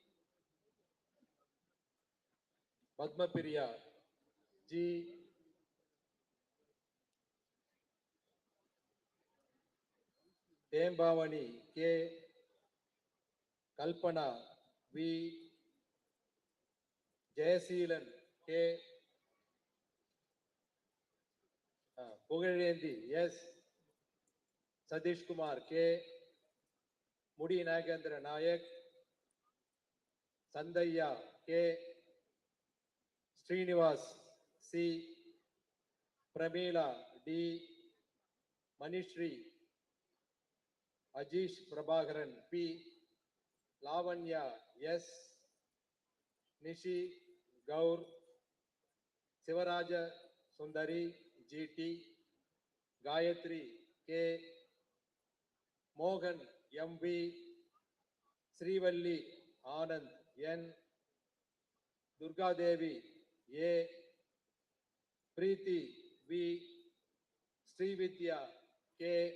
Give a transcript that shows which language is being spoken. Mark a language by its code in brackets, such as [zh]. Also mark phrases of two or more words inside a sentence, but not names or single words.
[en] Padmapriya G. Dembavani K. Kalpana V. Jayaseelan K. Pugarendi S. Satish Kumar K. Mudi Nagendra Nayak Sandaya K. Srinivas C. Pramila D. Manishri Ajish Prabhakaran P. Lavanya S. Nishi Gaur Sivaraja Sundari GT Gayatri K. Mohan MV Srivalli Anand N. Durga Devi A. Preeti V. Srividya K.